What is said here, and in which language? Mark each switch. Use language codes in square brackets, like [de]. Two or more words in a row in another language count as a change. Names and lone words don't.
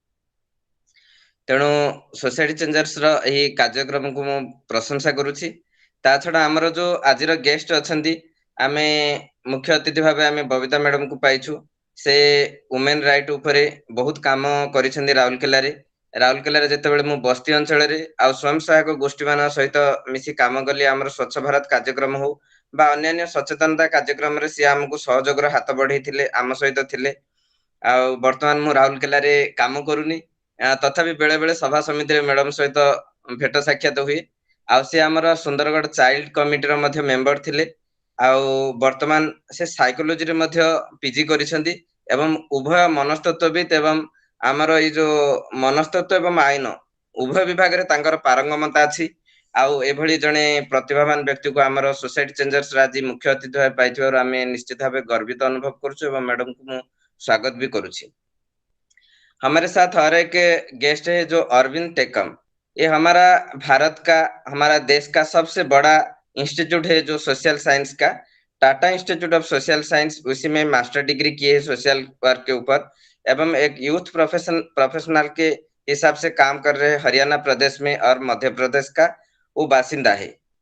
[or] ତେଣୁ ସୋସାଇଟି ଚେଞ୍ଜର୍ସ ର ଏହି କାର୍ଯ୍ୟକ୍ରମ କୁ ମୁଁ ପ୍ରଶଂସା କରୁଛି ତା ଛଡ଼ା ଆମର ଯୋ ଆଜି ର ଗେଷ୍ଟ ଅଛନ୍ତି ଆମେ ମୁଖ୍ୟ ଅତିଥି ଭାବେ ଆମେ ବବିତା ମ୍ୟାଡାମ କୁ ପାଇଛୁ ସେ [en] women right [or] ଉପରେ ବହୁତ କାମ କରିସେନ୍ଦି ରାଉରକେଲା ରେ ଯେତେବେଳେ ମୁଁ ବସ୍ତି ଅଞ୍ଚଳ ରେ ଆଉ ସ୍ୱୟଂ ସହାୟକ ଗୋଷ୍ଠୀ ମାନ ସହିତ ମିଶି କାମ କଲି ଆମର ସ୍ୱଚ୍ଛ ଭାରତ କାର୍ଯ୍ୟକ୍ରମ ହେଉ ବା ଅନ୍ୟ ସଚେତନତା କାର୍ଯ୍ୟକ୍ରମ ରେ ସେ ଆମକୁ ସହଯୋଗ ହାତ ବଢ଼ାଇଥିଲେ ଆମ ସହିତ ଥିଲେ ଆଉ ବର୍ତ୍ତମାନ ମୁଁ ରାଉରକେଲା ରେ କାମ କରୁନି ତଥାପି ବେଳେ ବେଳେ ସଭା ସମିତି ରେ ମ୍ୟାଡାମ ସହିତ ଭେଟ ସାକ୍ଷାତ ହୁଏ ଆଉ ସେ ଆମର सुंदरगढ़ [en] child committee [or] ର ମଧ୍ୟରେ ମେମ୍ବର ଥିଲେ ଆଉ ବର୍ତ୍ତମାନ ସେ ସାଇକୋଲୋଜି ରେ ମଧ୍ୟ ପିଜି କରିସେନ୍ଦି ଏବଂ ଉଭୟ ମନସ୍ତତ୍ତ୍ୱବିତ ଏବଂ ଆମର ଏ ଯୋ ମନସ୍ତତ୍ତ୍ୱ ଏବଂ ଆଇନ ଉଭୟ ବିଭାଗ ରେ ତାଙ୍କର ପାରଙ୍ଗମତା ଅଛି ଆଉ ଏଭଳି ଜଣେ ପ୍ରତିଭାବାନ ବ୍ୟକ୍ତି କୁ ଆମର ସୋସାଇଟି ଚେଞ୍ଜର୍ସ ରାଜି ମୁଖ୍ୟ ଅତିଥି ଭାବେ ପାଇଥିବାରୁ ଆମେ ନିଶ୍ଚିତ ଭାବେ ଗର୍ବିତ ଅନୁଭବ କରୁଛୁ ଏବଂ ମ୍ୟାଡାମ କୁ ମୁଁ ସ୍ୱାଗତ ବି କରୁଛି [hi] हमारे साथ और एक गेस्ट है जो अरविंद टेकम ये हमारा भारत का हमारा देश का सबसे बड़ा इंस्टीट्यूट है जो [en] सोशल साइंस [hi] का टाटा इंस्टीट्यूट ऑफ सोशल साइंस उसी में [en] मास्टर डिग्री [hi] किए है [en] सोशल वर्क [hi] के ऊपर एवं एक [en] यूथ प्रोफेशनल [hi] के हिसाब से काम कर रहे हरियाणा प्रदेश में और मध्य प्रदेश का वो बासिंदा है